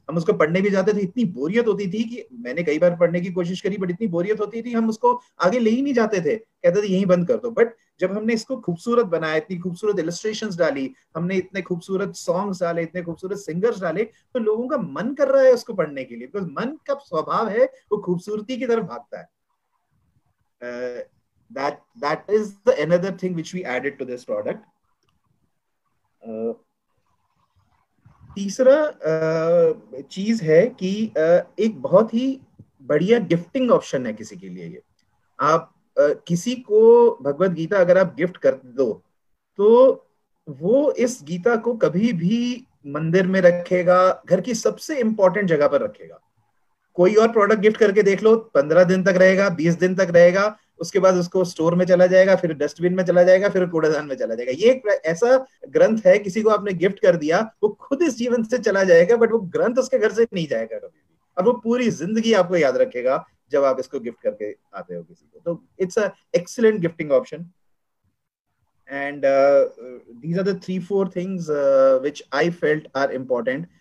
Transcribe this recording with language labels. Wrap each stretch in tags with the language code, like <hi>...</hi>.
<hi>हम उसको पढ़ने भी जाते थे, इतनी बोरियत होती थी कि मैंने कई बार पढ़ने की कोशिश करी बट इतनी बोरियत होती थी हम उसको आगे ले ही नहीं जाते थे, कहते थे यहीं बंद कर दो। बट जब हमने इसको खूबसूरत बनाया, इतनी खूबसूरत इलस्ट्रेशंस डाली, हमने इतने खूबसूरत सॉन्ग्स डाले, इतने खूबसूरत सिंगर्स डाले, तो लोगों का मन कर रहा है उसको पढ़ने के लिए, बिकॉज मन का स्वभाव है वो खूबसूरती की तरफ भागता है।</hi> <en>That is the another thing which we added to this product.</en> <hi>तीसरा चीज है कि एक बहुत ही बढ़िया गिफ्टिंग ऑप्शन है किसी के लिए। ये आप किसी को भगवत गीता अगर आप गिफ्ट कर दो तो वो इस गीता को कभी भी मंदिर में रखेगा, घर की सबसे इंपॉर्टेंट जगह पर रखेगा। कोई और प्रोडक्ट गिफ्ट करके देख लो, 15 दिन तक रहेगा, 20 दिन तक रहेगा, उसके बाद उसको स्टोर में चला जाएगा, फिर डस्टबिन में चला जाएगा, फिर कूड़ेदान में चला जाएगा। ये एक ऐसा ग्रंथ है, किसी को आपने गिफ्ट कर दिया, वो खुद इस जीवन से चला जाएगा, बट वो ग्रंथ उसके घर से नहीं जाएगा कभी भी, और वो पूरी जिंदगी आपको याद रखेगा जब आप इसको गिफ्ट करके आते हो किसी को।</hi> <en>तो it's a excellent gifting option. And these are the 3-4 things which I felt are important.</en>